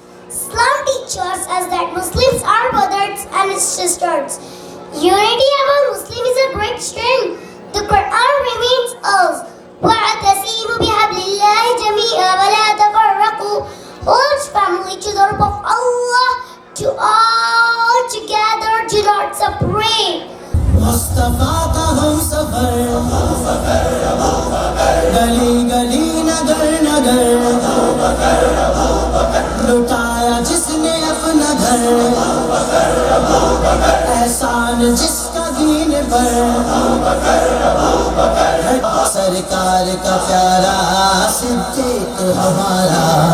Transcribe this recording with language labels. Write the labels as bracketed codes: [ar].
[en] Islam teaches us that Muslims are brothers and sisters. Unity among Muslims is a great strength. The Quran reminds us, [ar] وَاعْتَصِمُوا بِحَبْلِ اللَّهِ جَمِيعًا وَلَا تَفَرَّقُوا. [en] Hold firmly to the rope of Allah, to all together, do not separate. [hi] Mustafa का हम सफर, गली गली नगर नगर, लुटाया जिसने अपना घर, एहसान जिसका दीन पर, सरकार का प्यारा सिद्दीक हमारा।